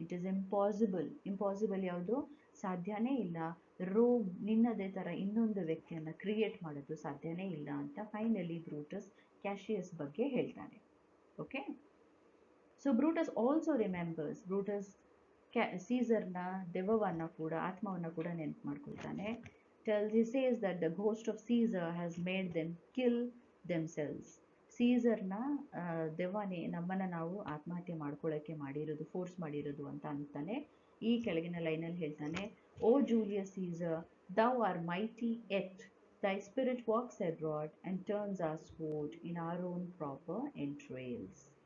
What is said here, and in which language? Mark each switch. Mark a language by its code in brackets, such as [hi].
[en] it is impossible [kn] ಯಾವುದು, ಸಾಧ್ಯನೇ ಇಲ್ಲ, ರೋಮ್ ನಿನ್ನದೇ ಥರ ಇನ್ನೊಂದು ವ್ಯಕ್ತಿಯನ್ನು ಕ್ರಿಯೇಟ್ ಮಾಡೋದು ಸಾಧ್ಯನೇ ಇಲ್ಲ ಅಂತ ಫೈನಲಿ ಬ್ರೂಟಸ್ ಕ್ಯಾಶಿಯಸ್ ಬಗ್ಗೆ ಹೇಳ್ತಾನೆ. [en] okay, so Brutus also remembers, [kn] Brutus ಸೀಸರ್ನ ದೆವ್ವವನ್ನು ಕೂಡ, ಆತ್ಮವನ್ನು ಕೂಡ ನೆನಪು ಮಾಡ್ಕೊಳ್ತಾನೆ. [en] he says that the ghost of Caesar has made them kill themselves. [kn] ಸೀಸರ್ನ ದೆವ್ವನೇ ನಮ್ಮನ್ನು ನಾವು ಆತ್ಮಹತ್ಯೆ ಮಾಡ್ಕೊಳ್ಳೋಕ್ಕೆ ಮಾಡಿರೋದು, ಫೋರ್ಸ್ ಮಾಡಿರೋದು ಅಂತ ಅಂತಾನೆ. ಈ ಕೆಳಗಿನ ಲೈನಲ್ಲಿ ಹೇಳ್ತಾನೆ, ಓ Julius Caesar, [en] thou art mighty yet thy spirit walks abroad and turns our sword in our own proper entrails.